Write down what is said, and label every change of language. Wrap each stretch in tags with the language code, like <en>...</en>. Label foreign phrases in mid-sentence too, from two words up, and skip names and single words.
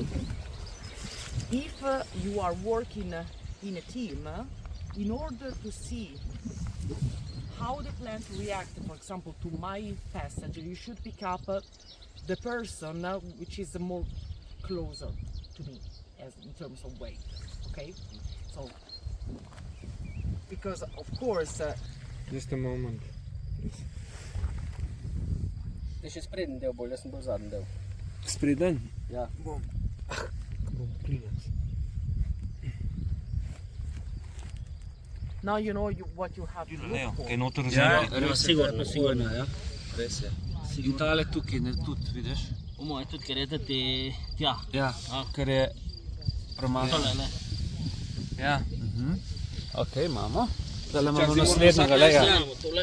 <en>If you are working in a team, in order to see how the plant reacts, for example, to my passage, you should pick up the person which is more closer to me as in terms of weight. Okay, so because of course Just a moment.</en> <sl>Ti še sprednji del bolj, jaz sem bolj zadnji del. Spreden? Ja. Bom klinec.</sl> <en>now you know what you have to look for.</en> <sl>noter Sigurno, ja. Res je. In tale tukaj, ne, tudi, vidiš? Po moje tudi, ker je da ti tja. Ja, ker je premalo. Tole, ne. Ja. Ok, imamo. Zdaj imamo naslednjega leja. Tole.</sl>